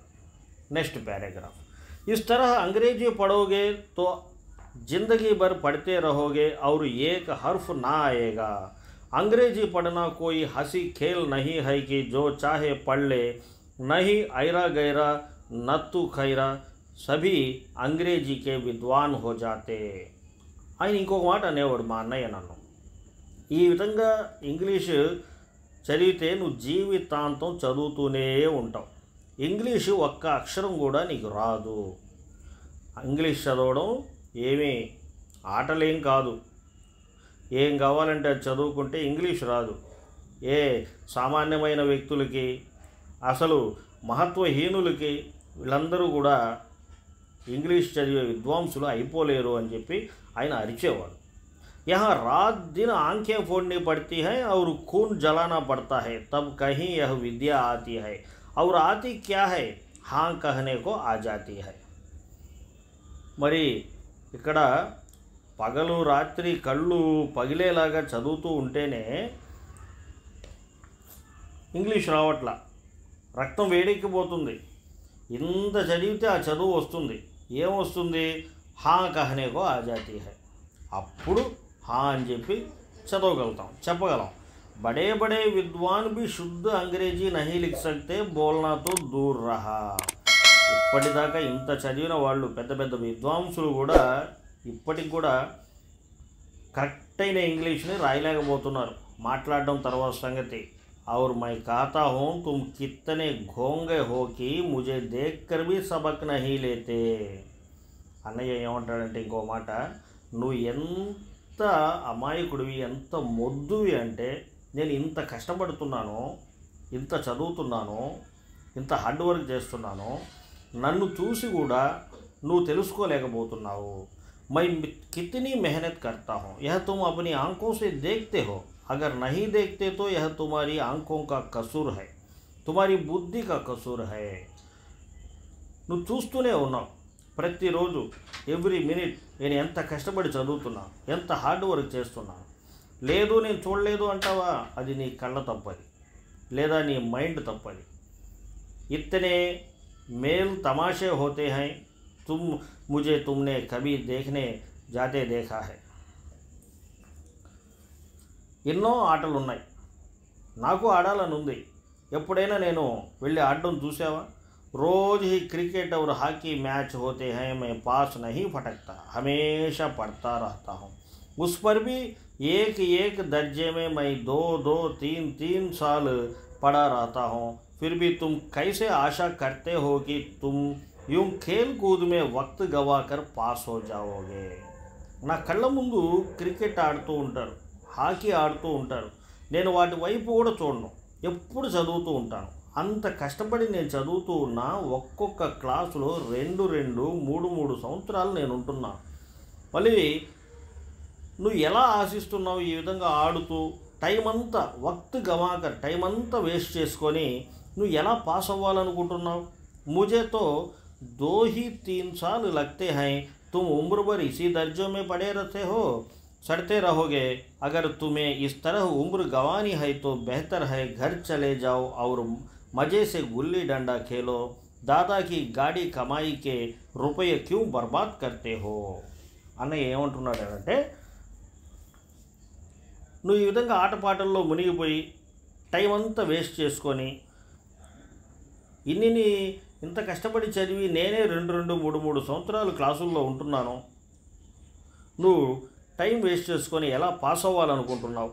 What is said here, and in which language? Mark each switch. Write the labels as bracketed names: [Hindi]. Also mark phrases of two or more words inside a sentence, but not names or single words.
[English] next पैराग्राफ. [Hindi] इस तरह अंग्रेजी पढ़ोगे तो जिंदगी भर पढ़ते रहोगे और एक हर्फ ना आएगा. अंग्रेजी पढ़ना कोई हंसी खेल नहीं है कि जो चाहे पढ़ ले. नहीं ऐरा गैरा नत्तु खैरा सभी अंग्रेजी के विद्वान हो जाते. [Telugu] ఆయన ఇంకొక మాట అనేవాడు మా అన్నయ్య నన్ను, ఈ విధంగా ఇంగ్లీషు చదివితే నువ్వు జీవితాంతం చదువుతూనే ఉంటావు. ఇంగ్లీషు ఒక్క అక్షరం కూడా నీకు రాదు. ఇంగ్లీష్ చదవడం ఏమీ ఆటలేం కాదు. ఏం కావాలంటే అది చదువుకుంటే ఇంగ్లీష్ రాదు. ఏ సామాన్యమైన వ్యక్తులకి, అసలు మహత్వహీనులకి, వీళ్ళందరూ కూడా ఇంగ్లీష్ చదివే విద్వాంసులు అయిపోలేరు అని చెప్పి ఆయన అరిచేవాడు. [Hindi] यहाँ रात दिन आंखें फोड़नी पड़ती है और खून जलाना पड़ता है, तब कहीं यह विद्या आती है. और आती क्या है? हाँ कहने को आ जाती है. [Telugu] మరి ఇక్కడ పగలు రాత్రి కళ్ళు పగిలేలాగా చదువుతూ ఉంటేనే ఇంగ్లీష్ రావట్లా, రక్తం వేడెక్కిపోతుంది. ఇంత చదివితే ఆ చదువు వస్తుంది. ఏమొస్తుంది? [Hindi] हाँ कहनेको आ जाती है. [Telugu] అప్పుడు హా అని చెప్పి చదవగలుగుతాం, చెప్పగలం. [Hindi] बड़े बड़े विद्वान भी शुद्ध अंग्रेजी नहीं लिख सकते, बोलना तो दूर रहा. [Telugu] ఇప్పటిదాకా ఇంత చదివిన వాళ్ళు, పెద్ద పెద్ద విద్వాంసులు కూడా ఇప్పటికి కూడా కరెక్ట్ అయిన ఇంగ్లీష్ని రాయలేకపోతున్నారు. మాట్లాడడం తర్వాత సంగతి. [Hindi] और मैं कहता हूँ तुम कितने घोंगे हो कि मुझे देख कर भी सबक नहीं लेते. [Telugu] అన్నయ్య ఏమంటాడంటే ఇంకో మాట, నువ్వు ఎంత అమాయకుడివి, ఎంత మొద్దువి అంటే నేను ఇంత కష్టపడుతున్నాను, ఇంత చదువుతున్నాను, ఇంత [English] hard work [Telugu] చేస్తున్నాను, నన్ను చూసి కూడా నువ్వు తెలుసుకోలేకపోతున్నావు. [Hindi] मैं कितनी मेहनत करता हूँ, यह तुम अपनी आंखों से देखते हो. अगर नहीं देखते तो यह तुम्हारी आंखों का कसूर है, तुम्हारी बुद्धि का कसूर है. [Telugu] నువ్వు చూస్తూనే ఉన్నావు ప్రతిరోజు, [English] every minute [Telugu] నేను ఎంత కష్టపడి చదువుతున్నా, ఎంత [English] hard work [Telugu] చేస్తున్నాను. లేదు నేను చూడలేదు అంటావా? అది నీ కళ్ళ తప్పది, లేదా నీ మైండ్ తప్పది. [Hindi] इतने मेल तमाशे होते है, तुम ముझे तुमने कभी देखने जाते देखा है. [Telugu] ఎన్నో ఆటలు ఉన్నాయి, నాకు ఆడాలని ఉంది. ఎప్పుడైనా నేను వెళ్ళి ఆడడం చూసావా? [Hindi] रोज ही क्रिकेट और हॉकी मैच होते हैं, मैं पास नहीं फटकता, हमेशा पढ़ता रहता हूँ. उस पर भी एक एक दर्जे में मैं 2-2, 3-3 साल पढ़ा रहता हूँ. फिर भी तुम कैसे आशा करते हो कि तुम यूं खेल कूद में वक्त गवा कर पास हो जाओगे. [Telugu] నా కళ్ళ ముందు క్రికెట్ ఆడుతూ ఉంటారు, హాకీ ఆడుతూ ఉంటారు. నేను వాటి వైపు కూడా చూడను, ఎప్పుడు చదువుతూ ఉంటాను. అంత కష్టపడి నేను చదువుతూ ఉన్నా ఒక్కొక్క క్లాసులో 2-3 సంవత్సరాలు నేను ఉంటున్నాను. మళ్ళీ నువ్వు ఎలా ఆశిస్తున్నావు ఈ విధంగా ఆడుతూ టైం అంతా టైం అంతా వేస్ట్ చేసుకొని నువ్వు ఎలా పాస్ అవ్వాలనుకుంటున్నావు? [Hindi] मुझे तो 2 ही 3 साल लगते हैं, तुम उम्र भर इसी दर्जों में पड़े रहते हो, सड़ते रहोगे। अगर तुम्हें इस तरह उम्र गंवानी है तो बेहतर है घर चले जाओ और मज़े से गुल्ली डंडा खेलो। दादा की गाड़ी कमाई के रुपये क्यों बर्बाद करते हो? [Telugu] అన్నయ్య ఏమంటున్నాడంటే, నువ్వు ఈ విధంగా ఆటపాటల్లో మునిగిపోయి టైం అంతా వేస్ట్ చేసుకొని ఇంత కష్టపడి చదివి నేనే 2-3 సంవత్సరాలు క్లాసుల్లో ఉంటున్నాను, నువ్వు టైం వేస్ట్ చేసుకొని ఎలా పాస్ అవ్వాలనుకుంటున్నావు?